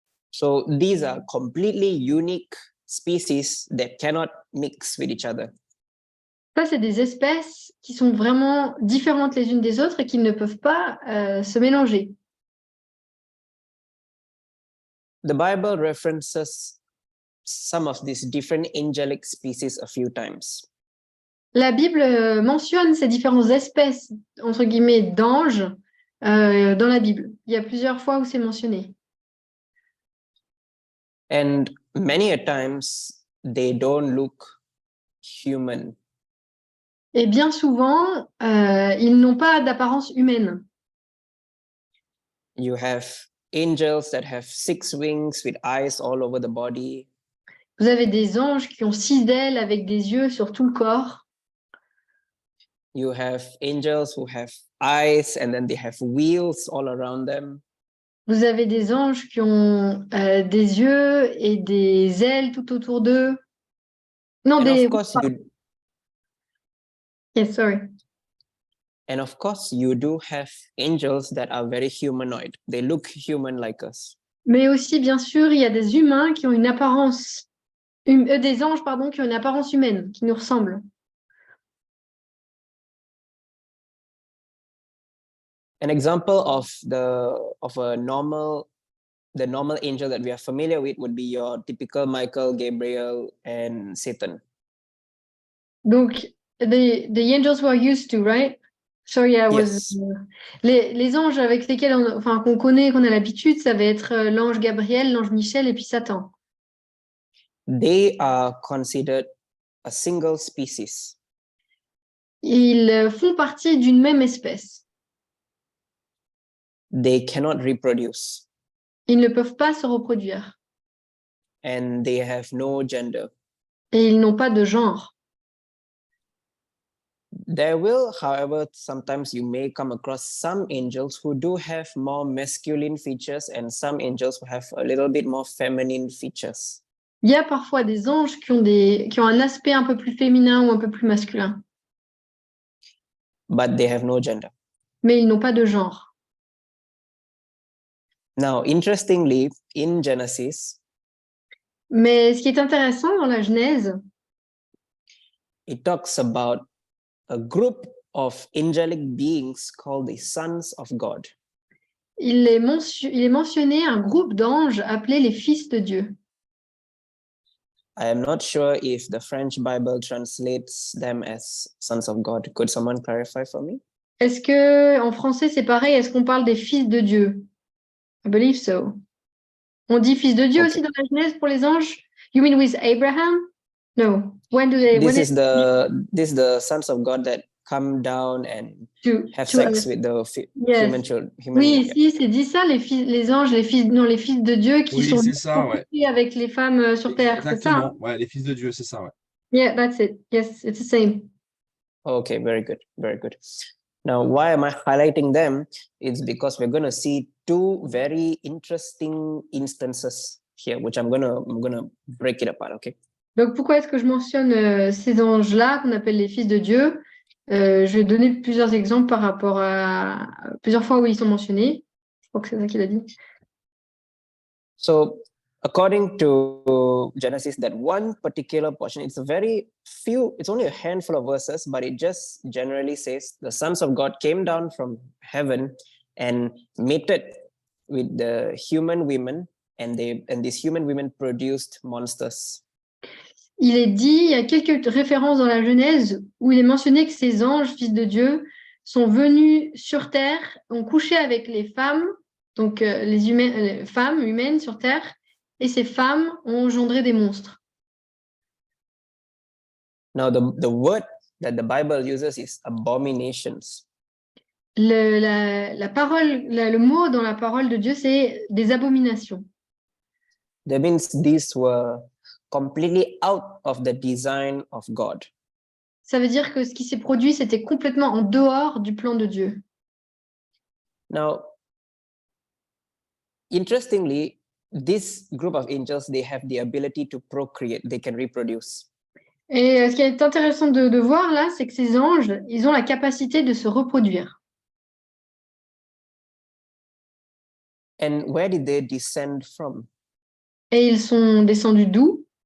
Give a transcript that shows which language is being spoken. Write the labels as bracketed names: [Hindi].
[English] So these are completely unique species that cannot mix with each other. [French] Ça, c'est des espèces qui sont vraiment différentes les unes des autres et qui ne peuvent pas se mélanger. [English] The Bible references some of these different angelic species a few times. [French] La Bible mentionne ces différentes espèces, entre guillemets, d'anges dans la Bible. Il y a plusieurs fois où c'est mentionné. [English] And many a times they don't look human. [French] Et bien souvent, ils n'ont pas d'apparence humaine. [English] You have angels that have 6 wings with eyes all over the body. [French] Vous avez des anges qui ont 6 ailes avec des yeux sur tout le corps. [English] You have angels who have eyes and then they have wheels all around them. [French] Vous avez des anges qui ont des yeux et des ailes tout autour d'eux. Non, [English] And [French] des... [English] of course Yes, sorry. And of course, you do have angels that are very humanoid. They look human like us. [French] Mais aussi, bien sûr, il y a des humains qui ont une apparence... des anges, pardon, qui ont une apparence humaine, qui nous ressemblent. [English] An example of the normal angel that we are familiar with would be your typical Michael, Gabriel, and Satan. Donc, the angels we're used to, right? Sorry, I was... Yes. [French] Les anges avec lesquels qu'on connaît, qu'on a l'habitude, ça va être l'ange Gabriel, l'ange Michel et puis Satan. [English] They are considered a single species. [French] Ils font partie d'une même espèce. [English] They cannot reproduce. [French] Ils ne peuvent pas se reproduire. [English] And they have no gender. [French] Et ils n'ont pas de genre. [English] There will, however, sometimes you may come across some angels who do have more masculine features and some angels who have a little bit more feminine features. [French] Il y a parfois des anges qui ont un aspect un peu plus féminin ou un peu plus masculin. [English] But they have no gender. [French] Mais ils n'ont pas de genre. [English] Now, interestingly, in Genesis, [French] Mais ce qui est intéressant dans la Genèse, [English] it talks about a group of angelic beings called the sons of God. [French] il est mentionné un groupe d'anges appelés les fils de Dieu. [English] I am not sure if the French Bible translates them as sons of God. Could someone clarify for me? [French] Est-ce que en français c'est pareil? Est-ce qu'on parle des fils de Dieu? [English] I believe so. [French] On dit fils de Dieu [English] Okay. [French] aussi dans la Genèse pour les anges? [English] You mean with Abraham? No. When do they? This when is the sons of God that come down and have sex with the yes. human children. [French] Oui, ici c'est dit ça, les anges, les fils de Dieu qui Oui, sont c'est ça, ouais. avec les femmes sur terre, c'est ça? Exactement, ouais, les fils de Dieu, c'est ça, ouais. [English] Yeah, that's it. Yes, it's the same. Okay, very good, very good. Now, why am I highlighting them? It's because we're going to see two very interesting instances here, which I'm gonna break it apart. Okay. [French] Donc pourquoi est-ce que je mentionne ces anges-là qu'on appelle les fils de Dieu? Je vais donner plusieurs exemples par rapport à plusieurs fois où ils sont mentionnés. Je crois que c'est ça qu'il a dit. [English] So, according to Genesis, that one particular portion, it's only a handful of verses, but it just generally says the sons of God came down from heaven and mated with the human women, and these human women produced monsters. [French] Il est dit, il y a quelques références dans la Genèse où il est mentionné que ces anges, fils de Dieu, sont venus sur terre, ont couché avec les femmes, donc les femmes humaines sur terre, et ces femmes ont engendré des monstres. [English] Now, the word that the Bible uses is abominations. [French] Le mot dans la parole de Dieu, c'est des abominations. [English] That means these were completely out of the design of God. [French] Ça veut dire que ce qui s'est produit, c'était complètement en dehors du plan de Dieu. [English] Now, interestingly, this group of angels, they have the ability to procreate, they can reproduce. [French] Et ce qui est intéressant de voir là, c'est que ces anges, ils ont la capacité de se reproduire. [English] And where did they descend from? [French] Et ils sont descendus d'où?